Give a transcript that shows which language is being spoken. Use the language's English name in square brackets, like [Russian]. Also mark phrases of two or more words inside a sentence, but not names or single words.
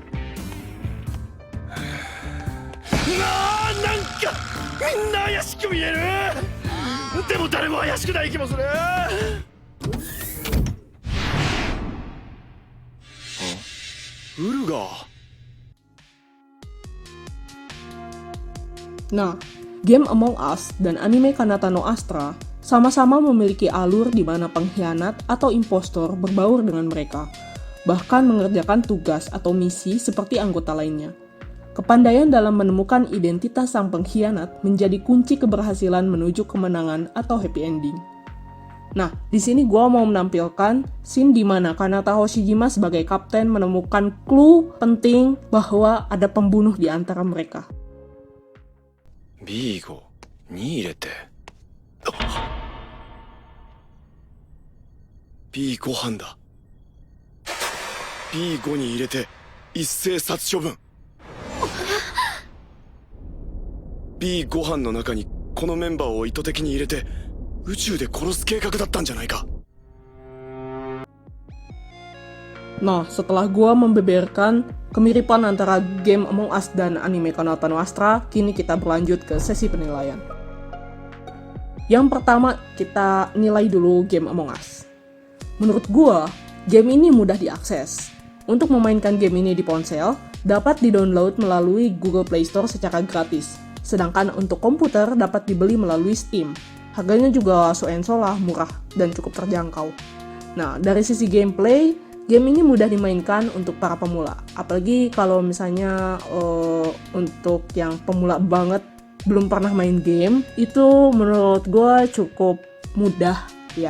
[Japanese] なんかみんな怪しく見える。でも誰も怪しくない気もする。ウルガー。 [Indonesian] Nah, game Among Us dan anime Kanata no Astra sama-sama memiliki alur di mana pengkhianat atau impostor berbaur dengan mereka, bahkan mengerjakan tugas atau misi seperti anggota lainnya. Kepandaian dalam menemukan identitas sang pengkhianat menjadi kunci keberhasilan menuju kemenangan atau [English] happy ending. [Indonesian] Nah, di sini gue mau menampilkan scene di mana Kanata Hoshijima sebagai kapten menemukan clue penting bahwa ada pembunuh di antara mereka. [Japanese] ビーゴに入れて。B5 班だ。B5 に入れて一斉殺処分。B5 班の中にこのメンバーを意図的に入れて宇宙で殺す計画だったんじゃないか。 [Indonesian] Nah, setelah gua membeberkan kemiripan antara game Among Us dan anime Kanata no Astra, kini kita berlanjut ke sesi penilaian. Yang pertama, kita nilai dulu game Among Us. Menurut gua, game ini mudah diakses. Untuk memainkan game ini di ponsel, dapat di-download melalui Google Play Store secara gratis. Sedangkan untuk komputer dapat dibeli melalui Steam. Harganya juga [English] so-and-so [Indonesian] lah, murah dan cukup terjangkau. Nah, dari sisi gameplay, game ini mudah dimainkan untuk para pemula. Apalagi kalau misalnya untuk yang pemula banget, belum pernah main game, itu menurut gue cukup mudah ya.